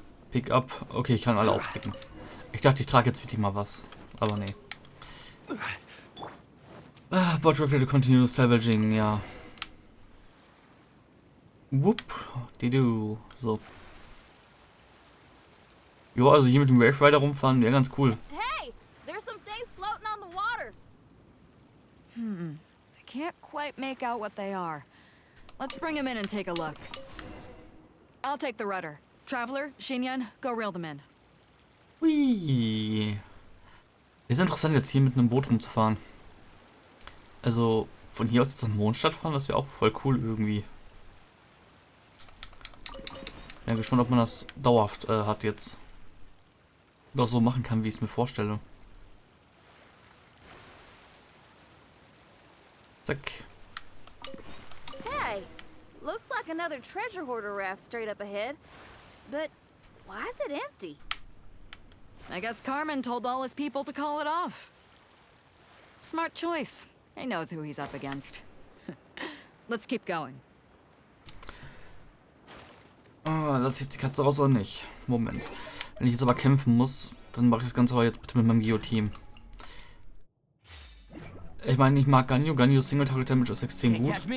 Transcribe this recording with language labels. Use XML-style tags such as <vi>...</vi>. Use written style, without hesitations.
<en>Pick up.</en> <de>Okay, ich kann alle aufpicken. Ich dachte, ich trage jetzt wirklich mal was. Aber nee.</de> <en>Bot ready to continue salvaging, ja. Whoop. Didu. So.</en> <de>Jo, also hier mit dem Wave Rider rumfahren wäre ganz cool.</de> <en>Hey, there's some things floating on the water. I can't quite make out what they are. Let's bring them in and take a look. I'll take the rudder. Traveler, Xinyan, go reel them in. Hui.</en> <de>Ist interessant, jetzt hier mit einem Boot rumzufahren. Also, von hier aus jetzt am Mondstadt fahren, das wäre auch voll cool irgendwie. Bin gespannt, ob man das dauerhaft hat jetzt. Oder so machen kann, wie ich es mir vorstelle. Zack.</de> <en>Hey, looks like another treasure hoarder raft straight up ahead. But why is it empty? I guess Carmen told all his people to call it off. Smart choice. He knows who he's up against. Let's keep going.</en> <de>Lass ich jetzt die Katze raus oder nicht? Moment. Wenn ich jetzt aber kämpfen muss, dann mache ich das Ganze aber jetzt bitte mit meinem Geo-Team. Ich meine, ich mag Ganyu. Ganyus Single-Target Damage ist extrem gut.</de>